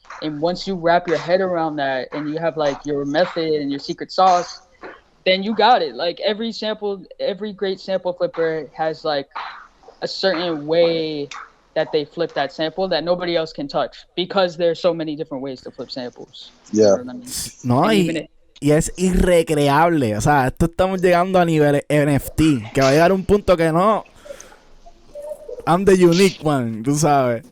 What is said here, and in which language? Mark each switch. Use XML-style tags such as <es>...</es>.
<en>And once you wrap your head around that and you have like your method and your secret sauce, then you got it. Like every great sample flipper has like a certain way that they flip that sample that nobody else can touch because there's so many different ways to flip samples. Yeah. You know what I mean?</en> <es>No, y es irrecreable. O sea, esto estamos llegando a nivel NFT, que va a llegar un punto que no.</es> <en>I'm the unique one,</en> <es>tú sabes.</es>